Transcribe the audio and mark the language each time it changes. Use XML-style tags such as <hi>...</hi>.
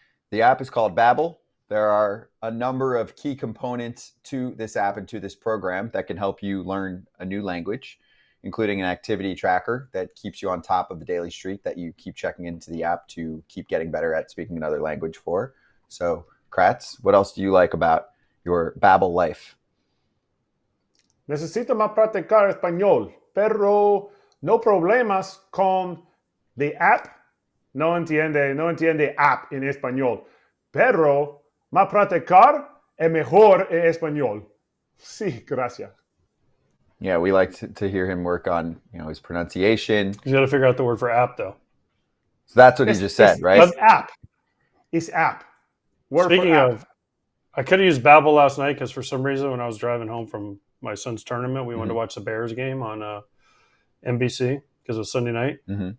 <en>The app is called Babbel. There are a number of key components to this app and to this program that can help you learn a new language, including an activity tracker that keeps you on top of the daily streak that you keep checking into the app to keep getting better at speaking another language for. So, Kratz, what else do you like about your Babbel life?</en> <es>Necesito más practicar español, pero no problemas con</es> <en>the app.</en> <es>No entiende app en español, pero más practicar es mejor en español. Sí, gracias.</es> <en>Yeah, we like to hear him work on his pronunciation. He's got to figure out the word for app, though. So that's what he just said, right? It's app. It's app. Word Speaking of, I could have used Babbel last night because for some reason when I was driving home from my son's tournament, we wanted to watch the Bears game on NBC because it was Sunday night. Mm-hmm.</en>